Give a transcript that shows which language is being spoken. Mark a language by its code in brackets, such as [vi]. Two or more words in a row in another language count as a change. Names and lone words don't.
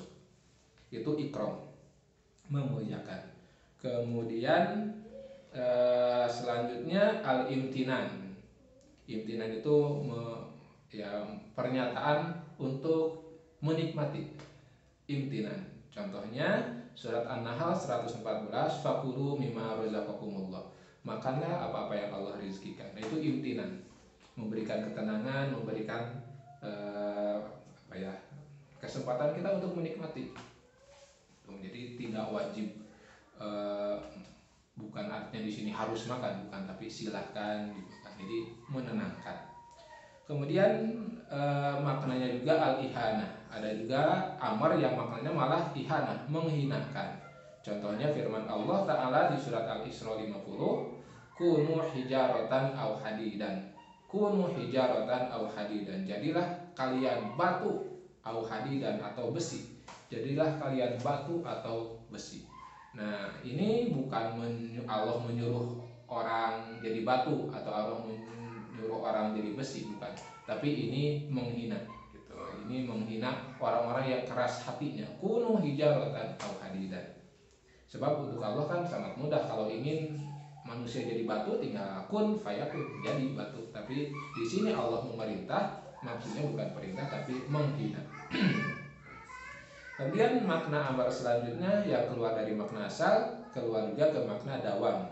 [id] Itu ikram, memuliakan. Kemudian selanjutnya al-imtinan. Imtinan itu pernyataan untuk menikmati. Imtinan. Contohnya surat An-Nahl 114, [ar] فكلوا مما رزقكم الله. [id] Makanlah apa-apa yang Allah rizkikan. Nah, itu imtinan. Memberikan ketenangan, memberikan kesempatan kita untuk menikmati. Jadi tidak wajib, bukan artinya di sini harus makan, bukan, tapi silahkan dimakan. Jadi menenangkan. Kemudian maknanya juga al-ihanah. Ada juga amar yang maknanya malah ihanah, menghinakan. Contohnya firman Allah Ta'ala di surat Al-Isra 50, [ar] كونوا حجارة أو حديدا. كونوا حجارة أو حديدا. [id] Jadilah kalian batu, [ar] أو حديدا [id] atau besi. Jadilah kalian batu atau besi. Nah ini bukan Allah menyuruh orang jadi batu atau Allah menyuruh orang jadi besi, bukan. Tapi ini menghina gitu. Ini menghina orang-orang yang keras hatinya. [ar] كونوا حجارة أو حديدا. [id] Sebab untuk Allah kan sangat mudah, kalau ingin manusia jadi batu tinggal [ar] كن فيكون, [id] jadi batu. Tapi di sini Allah memerintah, maksudnya bukan perintah tapi menghina. Kemudian makna amar selanjutnya yang keluar dari makna asal, keluar juga ke makna dawam.